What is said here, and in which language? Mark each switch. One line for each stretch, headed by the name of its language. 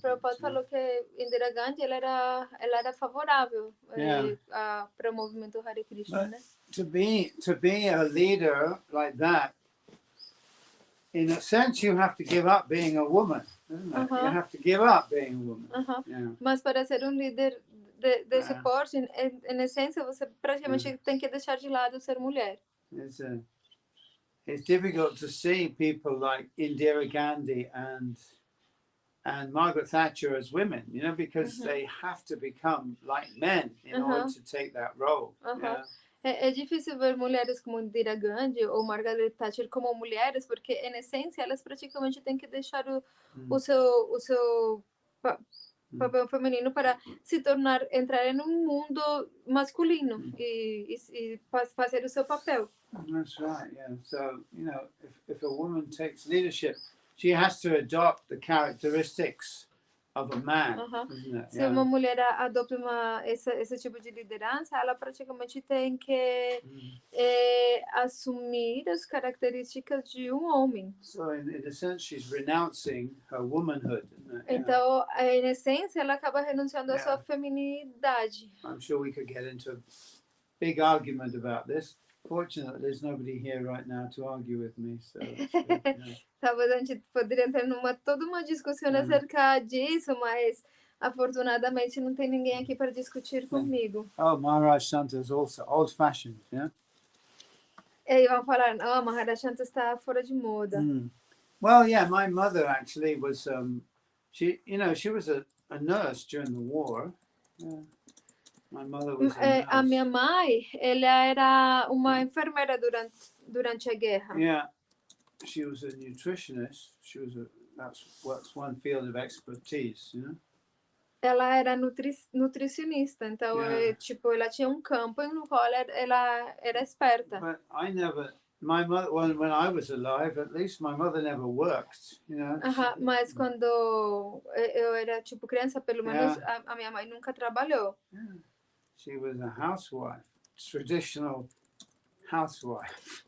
Portuguese: Prabhupada falou que Indira Gandhi ela era favorável para o movimento Hare Krishna, né?
English: To be a leader like that, in a sense, you have to give up being a woman. You have to give up being a woman. Yeah.
Portuguese: Mas para ser líder desse porte, em essência, você praticamente tem que deixar de lado ser mulher.
English: It's difficult to see people like Indira Gandhi and and Margaret Thatcher as women, because they have to become like men in order to take that role. Yeah.
Portuguese: É difícil ver mulheres como Indira Gandhi ou Margaret Thatcher como mulheres, porque, em essência, elas praticamente têm que deixar o seu papel feminino para entrar em um mundo masculino e fazer o seu papel.
English: That's right, yeah. So, if a woman takes leadership, she has to adopt the characteristics of a man, isn't it?
Portuguese: Se uma mulher adota esse tipo de liderança, ela praticamente tem que assumir as características de um homem.
English: So, in a sense, she's renouncing her womanhood, isn't it?
Portuguese: Então, em essência, ela acaba renunciando à sua feminilidade.
English: I'm sure we could get into a big argument about this. Fortunately, there's nobody here right now to argue with me. So
Portuguese: Talvez a gente poderia entrar toda uma discussão acerca disso, mas afortunadamente não tem ninguém aqui para discutir comigo.
English: Oh, Maharaj Shanto is also old-fashioned, yeah?
Portuguese: E vão falar, Maharaj Shanto está fora de moda.
English: Well, yeah, my mother actually was, she was a nurse during the war. Yeah. My mother was a nurse.
Portuguese: A minha mãe, ela era uma enfermeira durante a guerra.
English: Yeah, she was a nutritionist. That's one field of expertise,
Portuguese: Ela era nutricionista, então ela tinha um campo no qual ela era esperta.
English: But my mother, when I was alive, at least my mother never worked,
Portuguese: Mas quando eu era criança, pelo menos a minha mãe nunca trabalhou.
English: Yeah. She was a housewife, traditional housewife.